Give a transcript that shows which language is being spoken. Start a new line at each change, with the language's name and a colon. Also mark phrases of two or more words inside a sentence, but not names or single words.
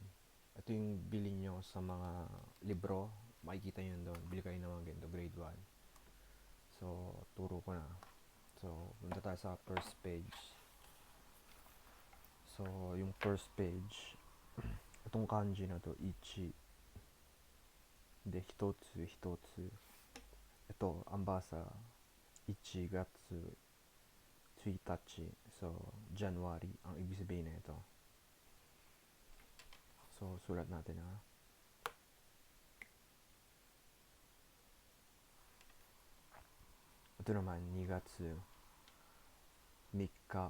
Filipino: Ito yung bili nyo sa mga libro. Makikita nyo doon. Bili kayo ng mga ganito grade 1. So turo ko na. So punta tayo sa
English: first page.
Filipino: So yung
English: first page,
Filipino: itong kanji na to, ichi.
Japanese: で、ひとつ、ひとつ.
Filipino: Ito, ang basa, 1 gatsu 1. So, January, ang ibig sabihin na ito. So, sulat natin ha. Ito naman, 2 gatsu 3.